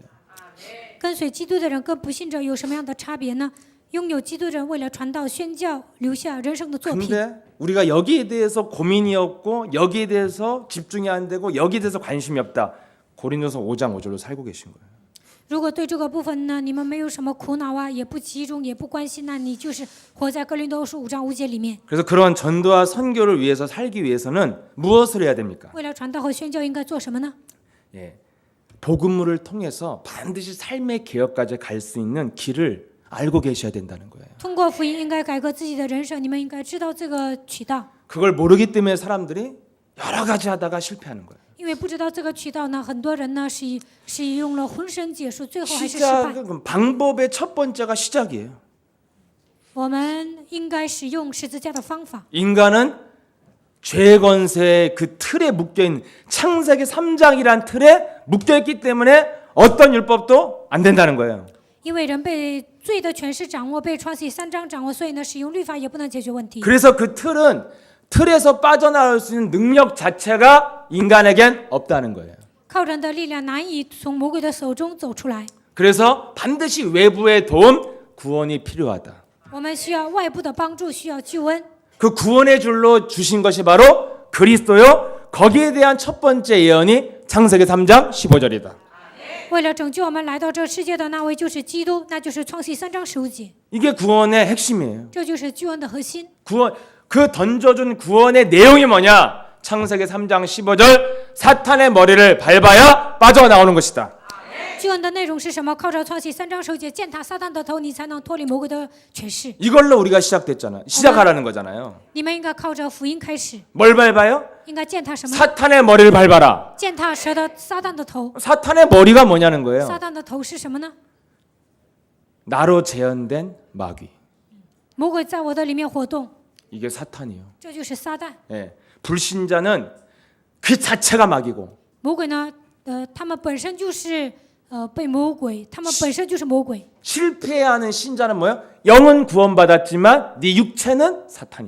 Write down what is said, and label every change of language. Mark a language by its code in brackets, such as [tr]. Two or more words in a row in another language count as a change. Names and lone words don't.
[zh] 跟随基督的人跟不信者有什么样的差别呢？拥有基督的人为了传道宣教，留下人生的作品。 [ko] 근데 우리가 여기에 대해서 고민이 없고 여기에 대해서 집중이 안 되고 여기에 대해서 관심이 없다. 고린도서 5장 5절로 살고 계신 거예요. [zh] 如果对这个部分呢，你们没有什么苦恼啊，也不集中，也不关心，那你就是活在哥林多书5章5节里面。 [ko] 그래서 그런 전도와 선교를 위해서 살기 위해서는 무엇을 해야 됩니까? [zh] 为了传道和宣教，应该做什么呢？ [ko] 예, 복음을 통해서 반드시 삶의 개혁까지 갈 수 있는 길을 알고 계셔야 된다는 거예요. [zh] 通过福音应该改革自己的人生，你们应该知道这个渠道。 [ko] 그걸 모르기 때문에 사람들이 여러 가지 하다가 실패하는 거예요. [zh] 因为不知道这个渠道呢，很多人呢是用了浑身解数，最后还是失败。 [ko] 시작은 방법의 첫 번째가 시작이에요. [zh] 我们应该使用十字架的方法。 [ko] 인간은 죄 권세의 그 틀에 묶여 있는 창세기 3장이란 틀에 묶여 있기 때문에 어떤 율법도 안 된다는 거예요. [zh] 因为人被罪的权势掌握，被创世3章掌握，所以呢，使用律法也不能解决问题。 [ko] 그래서 그 틀에서 빠져나올 수 있는 능력 자체가 인간에겐 없다는 거예요. [zh] 靠人的力量难以从魔鬼的手中走出来。 [ko] 그래서 반드시 외부의 도움, 구원이 필요하다. [zh] 我们需要外部的帮助，需要救恩。 [ko] 그 구원의 줄로 주신 것이 바로 그리스도요. 거기에 대한 첫 번째 예언이 창세기 3장 15절이다. [zh] 为了拯救我们来到这世界的那位就是基督，那就是创世3章15节， [ko] 이게 구원의 핵심이에요. [zh] 这就是救恩的核心。 [ko] 구원 그 던져준 구원의 내용이 뭐냐? 창세기 3장 15절 사탄의 머리를 밟아야 빠져나오는 것이다. [zh] 救恩的内容是什么？靠着创世3章15节践踏撒旦的头，你才能脱离魔鬼的权势。 [ko] 이걸로 우리가 시작하라는 거잖아요. [zh] 你们应该靠着福音开始， [ko] 뭘 밟아요? [zh] 应该践踏什么？ [ko] 사탄의 머리를 밟아라. [zh] 践踏撒旦的头。 [ko] 사탄의 머리가 뭐냐는 거예요. [zh] 撒旦的头是什么呢？ [ko] 나로 재현된 마귀. [zh] 魔鬼在我的里面活动， [ko] 이게 사탄이요. [zh] 这就是撒旦。 [ko] 예. 불신자는 그 자체가 마귀고 [zh] 魔鬼呢，他们本身就是被魔鬼，他们本身就是魔鬼。 [ko] 실패하는 신자는 뭐예요? 영은 구원받았지만 네 육체는 사탄이다.